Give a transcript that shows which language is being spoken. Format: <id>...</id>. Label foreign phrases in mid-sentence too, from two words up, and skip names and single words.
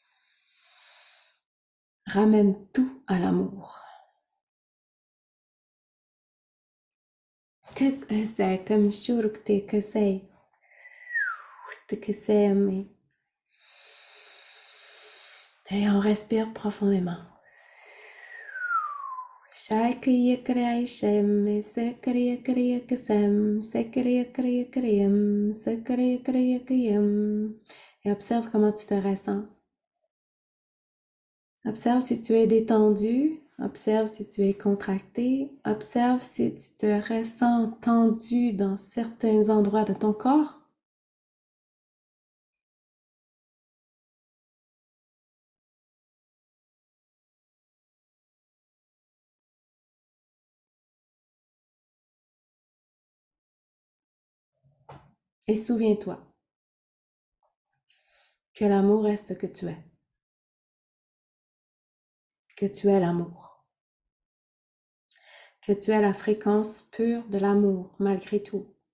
<fr>Ramène tout à l'amour. C'est comme shurukte que c'est aimé. Et on respire profondément. Shakriya kriya shem, sakriya kriya kasem, sakriya kriya kriyam, sakriya kriya kriyam. Et observe comment tu te ressens. Observe si tu es détendu, observe si tu es contracté, observe si tu te ressens tendu dans certains endroits de ton corps. Et souviens-toi que l'amour est ce que tu es, que tu es l'amour, que tu es la fréquence pure de l'amour malgré tout,</fr>